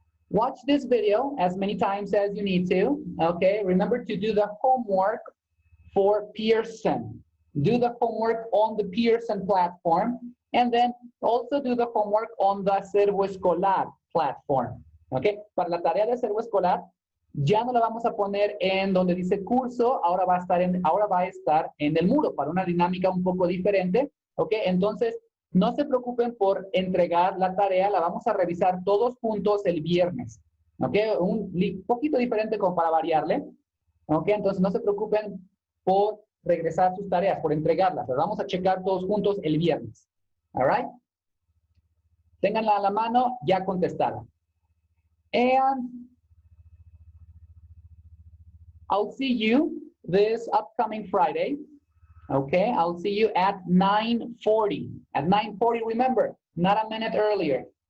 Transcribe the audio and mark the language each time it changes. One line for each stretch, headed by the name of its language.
English: Watch this video as many times as you need to, okay? Remember to do the homework for Pearson. Do the homework on the Pearson platform, and then also do the homework on the Acervo Escolar platform, okay?
Spanish: Para la tarea de Acervo Escolar, ya no la vamos a poner en donde dice curso, ahora va a estar en el muro para una dinámica un poco diferente, ¿ok? Entonces, no se preocupen por entregar la tarea, la vamos a revisar todos juntos el viernes, ¿ok? Un poquito diferente como para variarle, ¿ok? Entonces, no se preocupen por regresar sus tareas, por entregarlas, las vamos a checar todos juntos el viernes,
English: all right?
Spanish: Ténganla a la mano ya contestada.
English: And I'll see you this upcoming Friday. Okay, I'll see you at 9:40. At 9:40, remember, not a minute earlier.